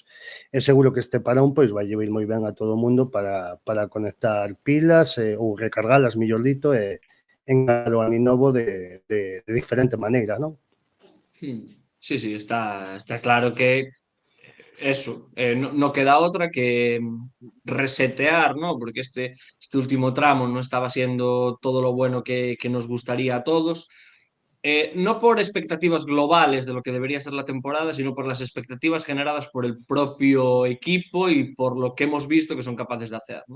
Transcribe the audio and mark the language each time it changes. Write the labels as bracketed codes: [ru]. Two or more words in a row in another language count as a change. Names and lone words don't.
[gl] É seguro que este parón pois vai ir moi ben a todo o mundo para conectar pilas ou recargalas, mellor dito, e engalar o ano novo de diferente maneira, non? [es] Sí, está claro que eso, no queda otra que resetear, ¿no? Porque este último tramo no estaba siendo todo lo bueno que nos gustaría a todos. No por expectativas globales de lo que debería ser la temporada, sino por las expectativas generadas por el propio equipo y por lo que hemos visto que son capaces de hacer, ¿no?